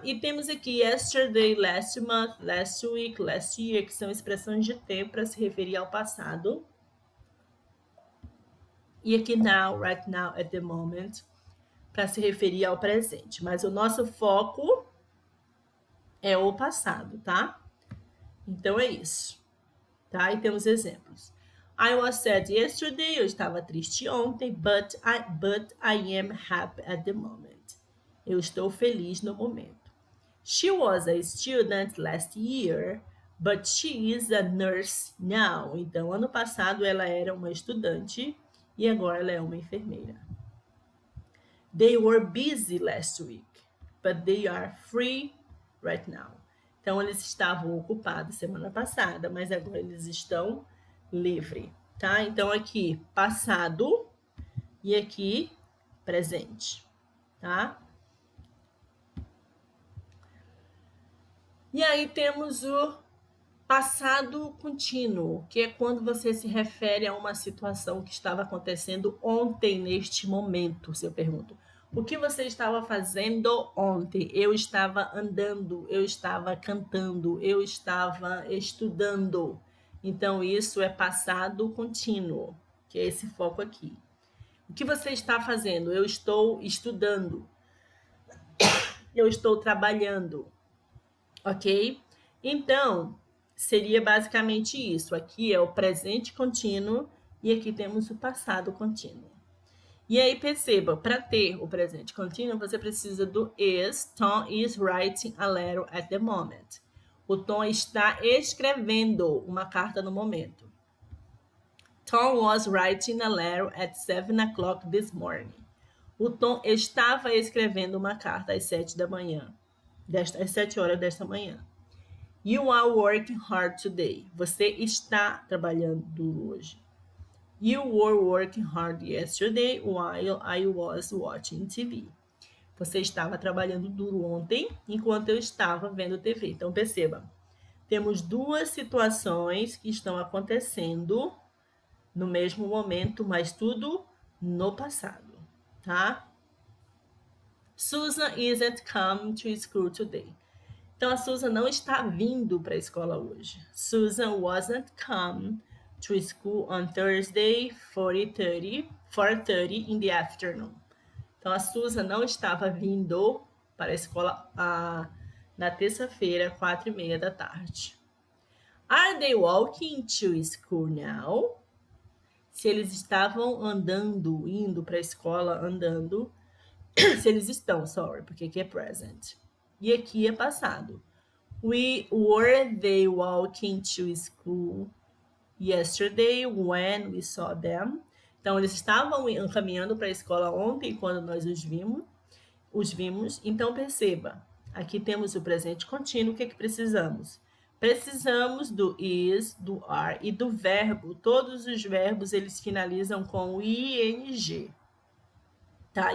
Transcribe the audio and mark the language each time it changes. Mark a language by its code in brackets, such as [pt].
[pt] E temos aqui [en] yesterday, last month, last week, last year, [pt] que são expressões de tempo para se referir ao passado. E aqui [en] now, right now, at the moment, [pt] para se referir ao presente. Mas o nosso foco é o passado, tá? Então é isso. Tá? E temos exemplos. [en] I was sad yesterday, [pt] eu estava triste ontem, [en] but I am happy at the moment. [pt] Eu estou feliz no momento. [en] She was a student last year, but she is a nurse now. [pt] Então, ano passado ela era uma estudante e agora ela é uma enfermeira. [en] They were busy last week, but they are free right now. [pt] Então, eles estavam ocupados semana passada, mas agora eles estão livres, tá? Então, aqui, passado e aqui, presente, tá? E aí temos o passado contínuo, que é quando você se refere a uma situação que estava acontecendo ontem, neste momento. Se eu pergunto, o que você estava fazendo ontem? Eu estava andando, eu estava cantando, eu estava estudando. Então, isso é passado contínuo, que é esse foco aqui. O que você está fazendo? Eu estou estudando. Eu estou trabalhando. Ok? Então, seria basicamente isso. Aqui é o presente contínuo e aqui temos o passado contínuo. E aí, perceba, para ter o presente contínuo, você precisa do is. [en] Tom is writing a letter at the moment. [pt] O Tom está escrevendo uma carta no momento. [en] Tom was writing a letter at 7 o'clock this morning. [pt] O Tom estava escrevendo uma carta às 7 da manhã, às 7 horas desta manhã. [en] You are working hard today. [pt] Você está trabalhando duro hoje. [en] You were working hard yesterday while I was watching TV. [pt] Você estava trabalhando duro ontem enquanto eu estava vendo TV. Então, perceba, temos duas situações que estão acontecendo no mesmo momento, mas tudo no passado, tá? [en] Susan isn't come to school today. [pt] Então, a Susan não está vindo para a escola hoje. [en] Susan wasn't come to school on Thursday, 4:30 in the afternoon. [pt] Então, a Susan não estava vindo para a escola na terça-feira, 4:30 da tarde. Are they walking to school now? Se eles estavam andando, indo para a escola andando. Se eles estão, porque aqui é present. E aqui é passado. [en] Were they walking to school yesterday when we saw them? [pt] Então, eles estavam caminhando para a escola ontem quando nós os vimos. Então, perceba, aqui temos o presente contínuo. O que precisamos? Precisamos do is, do are e do verbo. Todos os verbos, eles finalizam com o ing. Tá?